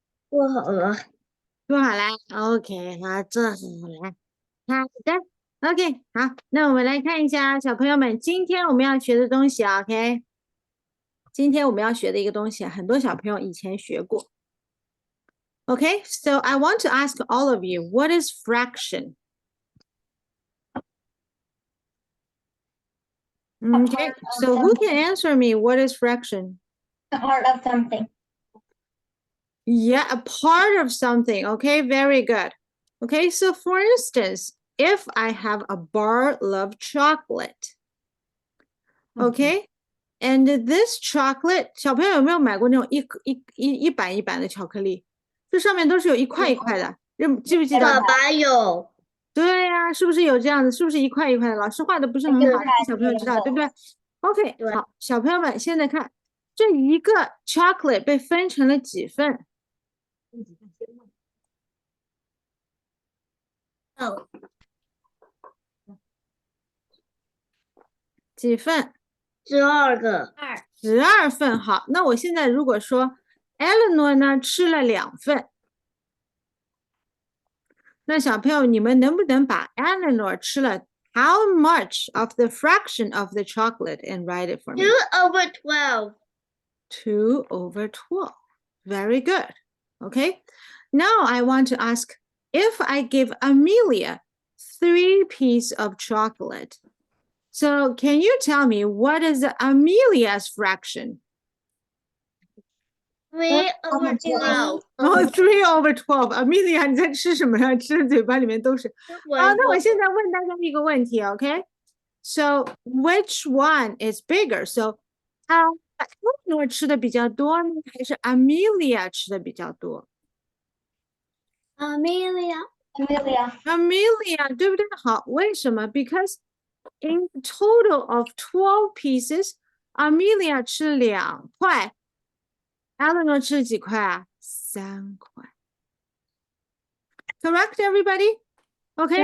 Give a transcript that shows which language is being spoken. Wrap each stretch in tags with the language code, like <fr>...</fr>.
<zh>做好了。做好了。OK，好，做好了。好的。 OK，好，那我们来看一下小朋友们今天我们要学的东西啊。 OK，今天我们要学的一个东西，很多小朋友以前学过。</zh> <en>OK，so I want to ask all of you, what is fraction? Okay, so who can answer me what is fraction? A part of something. Yeah, a part of something. Okay, very good. Okay, so for instance, if I have a bar of chocolate, okay, and this chocolate,</en> <zh>小朋友有没有买过那种一板一板的巧克力？这上面都是有一块一块的，记不记得？爸爸有。对呀，是不是有这样子？是不是一块一块的？老师画的不是很好，小朋友知道对不对？OK，对好，小朋友们现在看这一个 chocolate 被分成了几份？哦。几份 12个。？12份。好，那我现在如果说 Eleanor 呢吃了2份，那小朋友你们能不能把 Eleanor 吃了</zh> <en>how much of the fraction of the chocolate and write it for me? 2/12. 2/12. Very good. Okay. Now I want to ask, if I give Amelia 3 pieces of chocolate, so can you tell me what is Amelia's fraction? 3/12. Oh, 3/12.</en> <zh>Amelia, 你在吃什么呀？吃的嘴巴里面都是。那我现在问大家一个问题 ，OK?</zh> <en>So which one is bigger?</en> <zh>So, Eleanor 吃的比较多呢，还是 Amelia 吃的比较多 Amelia. ？Amelia 对不对？好，为什么？</zh> <en>Because in total of 12 pieces,</en> <zh>Amelia 吃2块 ，Eleanor 吃几块啊？3块。</zh> <en>Correct, everybody? Okay,</en>